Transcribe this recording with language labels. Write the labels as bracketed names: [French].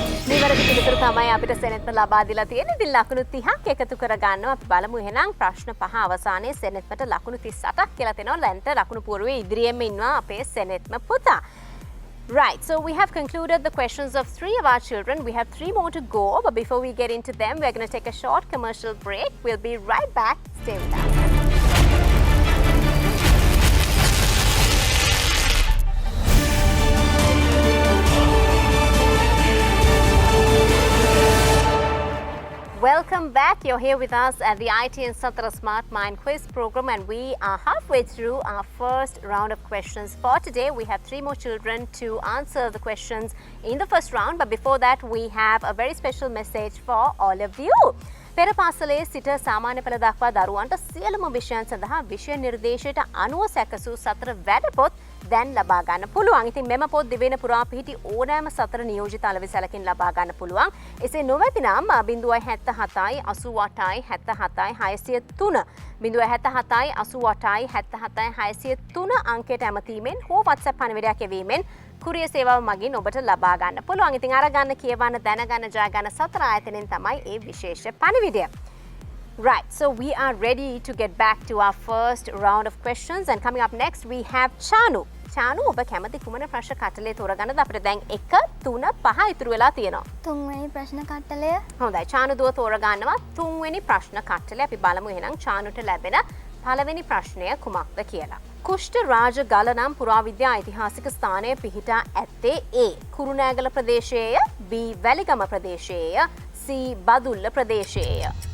[Sinhala] නිවැරදි පිළිතුර තමයි අපිට සෙනෙත්ම ලබා දීලා තියෙන්නේ. ඉතින් ලකුණු 30ක් එකතු කර ගන්නවා. අපි බලමු එහෙනම් ප්‍රශ්න 5 අවසානයේ සෙනෙත්මට ලකුණු 38ක් කියලා තියෙනවා. ලැන්ට ලකුණු පුරවේ ඉදිරියෙම ඉන්නවා අපේ සෙනෙත්ම පුතා. [English] Right, so we have concluded the questions of 3 of our children. We have 3 more to go, but before we get into them, we're going to take a short commercial break. We'll be right back. Stay with us. Welcome back. You're here with us at the ITN Satara Smart Mind Quiz program, and we are halfway through our first round of questions for today. We have 3 more children to answer the questions in the first round, but before that we have a very special message for all of you. [Sinhala] පෙර පාසලේ සිට සාමාන්‍ය පෙළ දක්වා දරුවන්ට සියලුම විෂයන් සඳහා විෂය නිර්දේශයට අනුව සැකසූ සතර වැඩපොත් දැන් ලබා ගන්න පුළුවන්. ඉතින් මෙම පොත් දිවෙන පුරා පිහිටි ඕනෑම සතර නියෝජිත අලෙවිසලකින් ලබා ගන්න පුළුවන්. එසේ නොමැතිනම් 077යි 88යි 77යි 603 077යි 88යි 77යි 603 අංකයට ඇමතීමෙන් හෝ WhatsApp පණිවිඩයක් එවීමෙන් කුරිය සේවාව මගින් ඔබට ලබා ගන්න පුළුවන්. ඉතින් අරගන්න, කියවන්න, දැනගන්න, ජය ගන්න සතර ආයතනෙන් තමයි මේ විශේෂ පණිවිඩය. [English] Right, so we are ready to get back to our first round of questions, and coming up next we have Chanu. [Sinhala] Chanu, ඔබ කැමති කුමන ප්‍රශ්න කටලේ තෝරගන්නද? අපිට දැන් 1 3 5 ඉතුරු වෙලා තියෙනවා. තුන්වෙනි ප්‍රශ්න කට්ටලය. හොඳයි, Chanu දුව තෝරගන්නවා තුන්වෙනි ප්‍රශ්න කට්ටලේ. අපි බලමු එහෙනම් Chanuට ලැබෙන පළවෙනි ප්‍රශ්නය කුමක්ද කියලා. කුෂ්ඨ රාජ ගල නම් පුරාවිද්‍යා ඓතිහාසික ස්ථානය පිහිටා ඇත්තේ A Kurunegala ප්‍රදේශයේය, B Weligama ප්‍රදේශයේය, C Badulla ප්‍රදේශයේය.